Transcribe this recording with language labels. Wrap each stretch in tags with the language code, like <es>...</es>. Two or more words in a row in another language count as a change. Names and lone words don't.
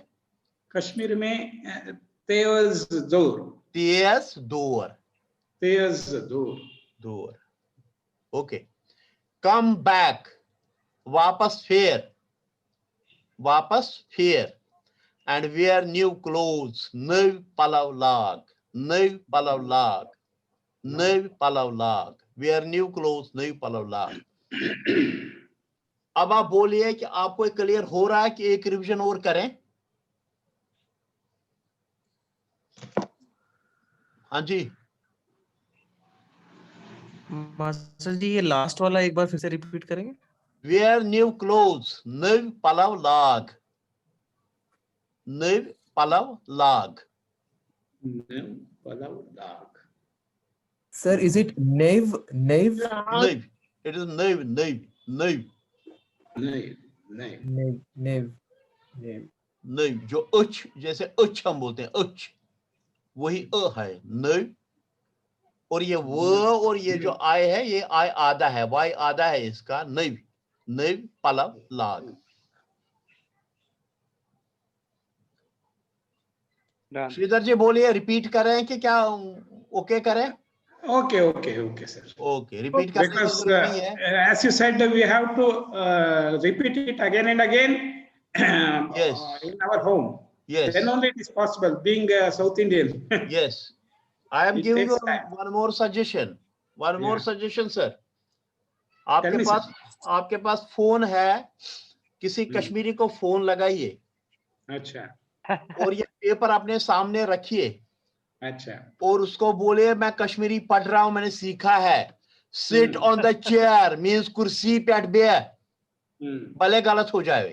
<hi>कश्मीर में तेज दौड़, तेज दौड़, तेज दौड़, दौड़।</hi> <en>OK, come back,</en> <ks>वापस फेर, वापस फेर।</ks> <en>and wear new clothes,</en> <ks>नव पलव लाग, नव पलव लाग, नव पलव लाग।</ks> <en>wear new clothes,</en> <ks>नव पलव लाग।</ks> <hi>अब आप बोलिए कि आपको क्लियर हो रहा है कि एक रिवीजन और करें। हाँ जी मास्टर जी, ये लास्ट वाला एक बार फिर से रिपीट करेंगे।</hi> <en>wear new clothes,</en> <ks>नव पलव लाग, नव पलव लाग, नव पलव लाग।</ks> <en>Sir, is it nev? Nev?</en> <ks>नव,</ks> <en>it is</en> <ks>नव, नव, नव,</ks> <hi>नहीं नहीं</hi> <ks>Nev. Nev. Nev. नव।</ks> <hi>जो उच, जैसे उच हम बोलते हैं, उच, वही अ है, नव। और ये वो, और ये जो आय है, ये आय आधा है, वाई आधा है इसका, नव,</hi> <ks>नव पलव लाग।</ks> <hi>श्रीधर जी बोलिए, रिपीट करें कि क्या ओके करें?</hi> <en>OK OK OK sir.</en> <hi>ओके, रिपीट करने की</hi> <en>Because</en> <hi>जरूरत नहीं है।</hi> <en>as you said, we have to repeat it again and again Yes. in our home. Yes. Then only it is possible, being South Indian. Yes. I am It giving you takes time. one more suggestion. One more Yeah. suggestion, sir. Tell me, sir.</en> <hi>आपके पास फोन है, किसी कश्मीरी को फोन लगाइए। अच्छा और ये पेपर अपने सामने रखिए। अच्छा। और उसको बोले, मैं कश्मीरी पढ़ रहा हूं, मैंने सीखा है।</hi> <en>sit on the chair means</en> <ks>कुर्सी पे बे,</ks> <hi>भले गलत हो जाए।</hi>